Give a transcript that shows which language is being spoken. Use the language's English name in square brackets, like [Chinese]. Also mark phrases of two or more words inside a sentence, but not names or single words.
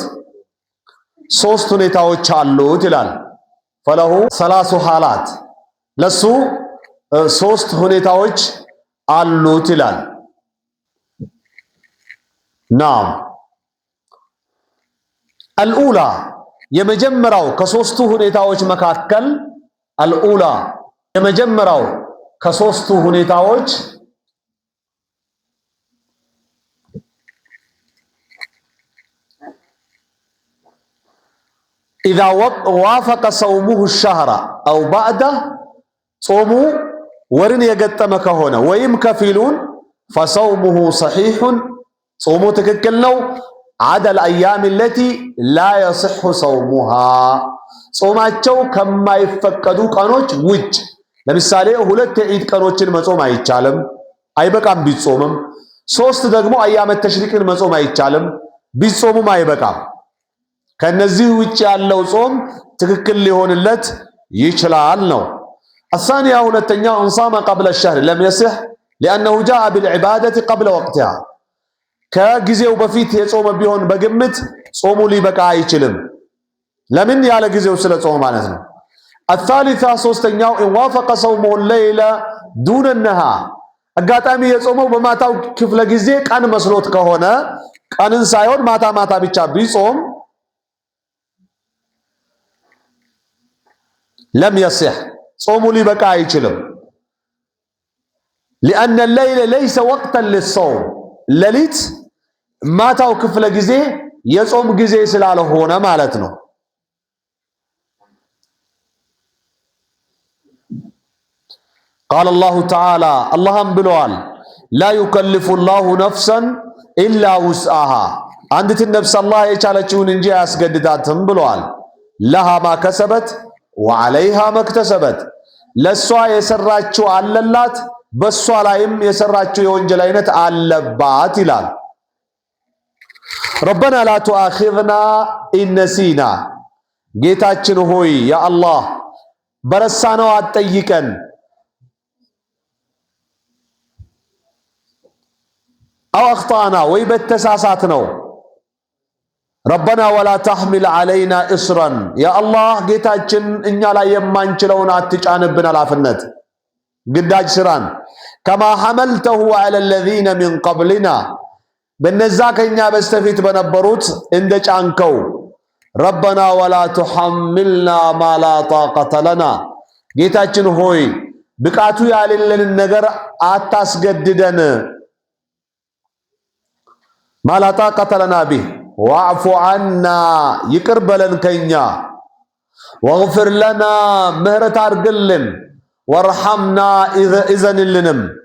[Amharic] ሶስት ሁኔታዎች አሉት ይላል። [Arabic] فله ثلاث حالات [Amharic] ለሱ ሶስት ሁኔታዎች አሉት ይላል። [Arabic] نعم الأولى [Amharic] የመጀመሪያው ከሶስቱ ሁኔታዎች መካከል አልኡላ የመጀመሪያው ከሶስቱ ሁኔታዎች [Arabic] إذا وافق صومه الشهر أو بعده [Amharic] ጾሙ ወርን የገጠመ ከሆነ ወይም ከፊሉን [Arabic] فصومه صحيح [Amharic] ጾሙ ትክክል ነው። [Arabic] عدا الأيام التي لا يصح صومها [Amharic] ጾማቸው ከማይፈቀዱ ቀኖች ውጭ ለምሳሌ ሁለት የዒድ ቀኖችን መጾም አይቻልም፣ አይበቃም ቢጾምም። ሶስት ደግሞ [Arabic] أيام التشريق [Amharic] መጾም አይቻልም፣ ቢጾምም አይበቃም። ከነዚህ ውጭ ያለው ጾም ትክክል ሊሆንለት ይችላል ነው። الثانية ሁለተኛው [Arabic] انصام قبل الشهر لم يصح لأنه جاء بالعبادة قبل وقتها [Amharic] ከጊዜው በፊት የጾመ ቢሆን በግምት ጾሙ ሊበቃ አይችልም። ለምን ያለ ጊዜው ስለ ጾም ማለት ነው። الثالثة ሶስተኛው [Arabic] ان وافق صومه الليل دون النهار [Amharic] አጋጣሚ የጾመው በማታው ክፍለ ጊዜ ቀን መስሎት ከሆነ ቀንን ሳይሆን ማታ ማታ ብቻ ቢጾም [Arabic] لم يصح [Amharic] ጾሙ ሊበቃ አይችልም። [Arabic] لأن الليل ليس وقتا للصوم [Amharic] ሌሊት ማታው ክፍለ ጊዜ የጾም ጊዜ ስላልሆነ ማለት ነው። [Arabic] قال الله تعالى اللهم [Amharic] ብለዋል [Arabic] لا يكلف الله نفسا إلا وسعها [Amharic] አንዲት ነፍስ አላህ የቻለችውን እንጂ አያስገድዳትም ብለዋል። [Arabic] لها ما كسبت وعليها ما اكتسبت [Amharic] ለሷ የሰራችው አለላት በሷ ላይም የሰራችው የወንጀል አይነት አለባት ይላል። [Arabic] ربنا لا تؤاخذنا إن نسينا [Amharic] ጌታችን ሆይ ያ አላህ በረሳነው አትጠይቀን። [Arabic] أو أخطأنا [Amharic] ወይ በተሳሳት ነው። [Arabic] ربنا ولا تحمل علينا إصرا يا الله [Amharic] ጌታችን እኛ ላይ የማንችለውን አትጫንብን ኃላፊነት ግዳጅ ስራን [Arabic] كما حملته على الذين من قبلنا [Amharic] በነዛ ከኛ በስተፊት በነበሩት እንደጫንከው [Arabic] ربنا ولا تحملنا ما لا طاقة لنا [Amharic] ጌታችን ሆይ ብቃቱ ያለልን ነገር አታስገድደን [Arabic] ما لا طاقة لنا به واعف عنا [Amharic] ይቅር በለን ከኛ [Arabic] واغفر لنا [Amharic] ምህረት አድርግልን [Arabic] ወርሐምና እዘንልንም